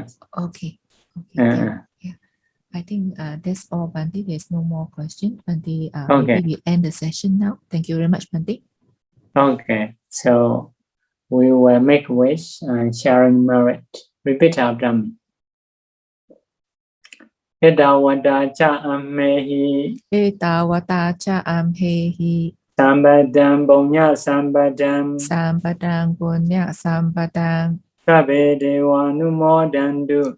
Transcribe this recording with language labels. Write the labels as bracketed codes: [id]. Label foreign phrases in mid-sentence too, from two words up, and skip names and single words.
[en] Okay. Yeah. I think that's all, Bhante. There's no more question. Bhante, maybe we end the session now. Thank you very much, Bhante. Okay. So we will make wish and sharing merit. Repeat after me. [pi] Edawada cha ammehi. Etawata cha amhehi. Sambadam bonya sambadam. Sambadang punya sambadang. Sabe dewa anumodantu.